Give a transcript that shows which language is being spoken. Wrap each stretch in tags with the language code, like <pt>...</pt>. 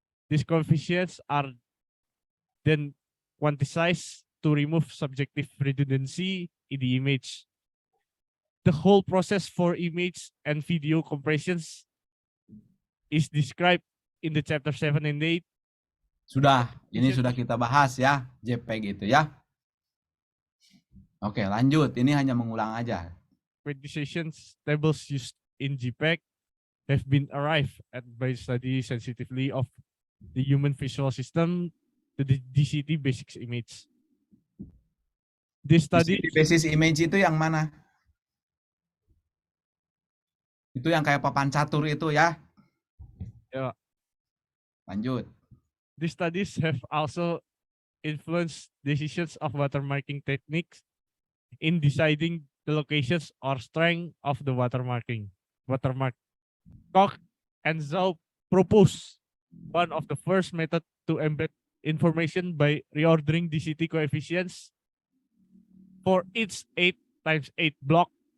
<en>These coefficients are then quantized to remove subjective redundancy in the image. The whole process for image and video compressions is described in the chapter 7 and 8.</en> <id>Sudah, ini sudah kita bahas ya, JPEG itu ya. Oke, lanjut. Ini hanya mengulang aja.</id> <en>Quantizations tables used in JPEG have been arrived at by study sensitively of the human visual system to the DCT basics image. This study</en> <id>DCT basis image itu yang mana? Itu yang kayak papan catur itu ya. Ya. Lanjut.</id> <en>These studies have also influenced decisions of watermarking techniques in deciding the locations or strength of the watermark. Koch and Zhou proposed one of the first method to embed information by reordering DCT coefficients for each 8x8 block.</en>